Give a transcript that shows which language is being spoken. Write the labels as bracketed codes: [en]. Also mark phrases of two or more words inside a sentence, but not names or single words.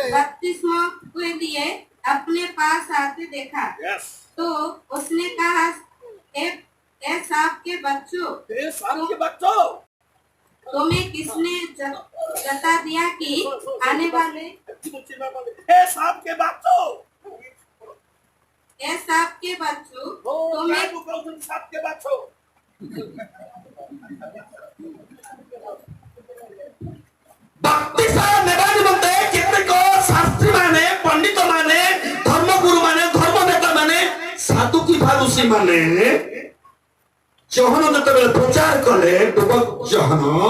[hi] बपतिस्मा के लिए अपने पास आते देखा तो उसने कहा ए सांप के बच्चों तुम्हें किसने जता दिया कि आने वाले हे सांप के बच्चों ए सांप के बच्चों तुम्हें मैं कहूं सांप के बच्चों [or] ବାପ୍ତିସ୍ମ ନେବା ନିମନ୍ତେ କେତେକ ଶାସ୍ତ୍ରୀ ମାନେ ପଣ୍ଡିତ ମାନେ ଧର୍ମଗୁରୁ ମାନେ ଧର୍ମ ନେତା ମାନେ ସାଧୁ କି ଫାରୁଷୀ ମାନେ ଜହନ ଯେତେବେଳେ ପ୍ରଚାର କଲେ ଡୁବକ ଜହନ